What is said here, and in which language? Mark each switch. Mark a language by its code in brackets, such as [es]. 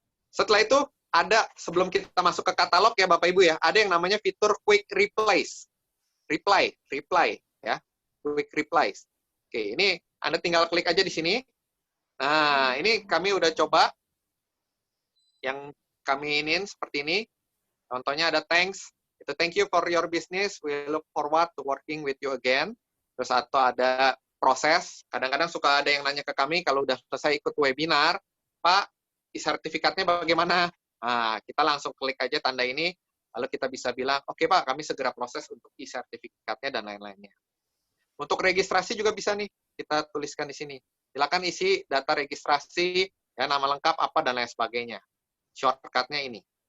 [id] Setelah itu, ada sebelum kita masuk ke katalog ya Bapak Ibu ya, ada yang namanya fitur Quick Replies. Reply, ya. Quick Replies. Oke, ini Anda tinggal klik aja di sini. Nah, ini kami udah coba yang kami inin seperti ini. Contohnya ada thanks. Itu [en] thank you for your business. We look forward to working with you again. [id] Terus atau ada proses. Kadang-kadang suka ada yang nanya ke kami kalau udah selesai ikut webinar, Pak, sertifikatnya bagaimana? Nah, kita langsung klik aja tanda ini, lalu kita bisa bilang, oke Pak, kami segera proses untuk e-sertifikatnya dan lain-lainnya. Untuk registrasi juga bisa nih, kita tuliskan di sini. Silakan isi data registrasi, ya, nama lengkap apa dan lain sebagainya. Shortcut-nya ini.